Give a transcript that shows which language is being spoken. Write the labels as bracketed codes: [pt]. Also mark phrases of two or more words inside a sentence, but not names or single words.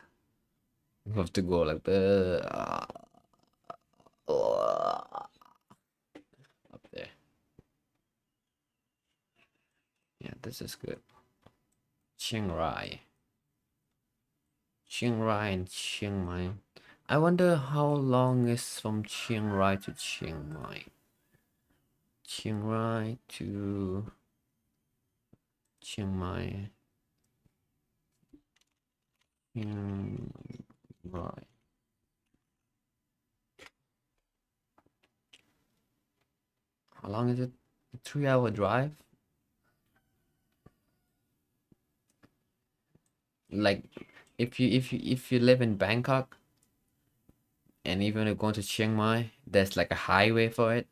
[en] You have to go like up there. Yeah, this is good. Chiang Rai and Chiang Mai. I wonder how long is from Chiang Rai to Chiang Mai. Chiang Rai to Chiang Mai. Chiang Rai. How long is it? A 3-hour drive? Like if you live in Bangkok and even if you're going to Chiang Mai, there's like a highway for it.